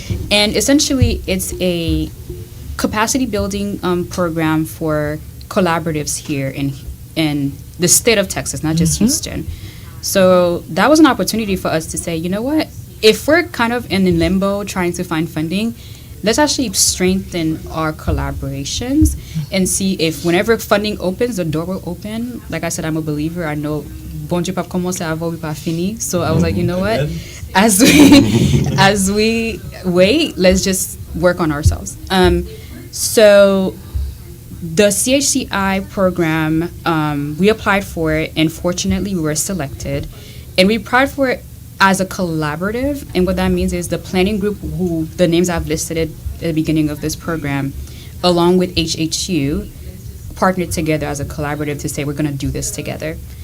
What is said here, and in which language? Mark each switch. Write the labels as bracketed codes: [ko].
[en] And essentially, it's a capacity building program for collaboratives here in the state of Texas, not just Houston. So that was an opportunity for us to say, you know what? If we're kind of in limbo trying to find funding, let's actually strengthen our collaborations and see if whenever funding opens, the door will open. Like I said, I'm a believer. I know [ht] bon Dieu pas commencer avant, pas fini. [en] So I was like, you know what? As we wait, let's just work on ourselves. So the CHCI program, we applied for it, and fortunately we were selected. And we applied for it as a collaborative, and what that means is the planning group, who the names I've listed at the beginning of this program, along with HHU, partnered together as a collaborative to say we're going to do this together.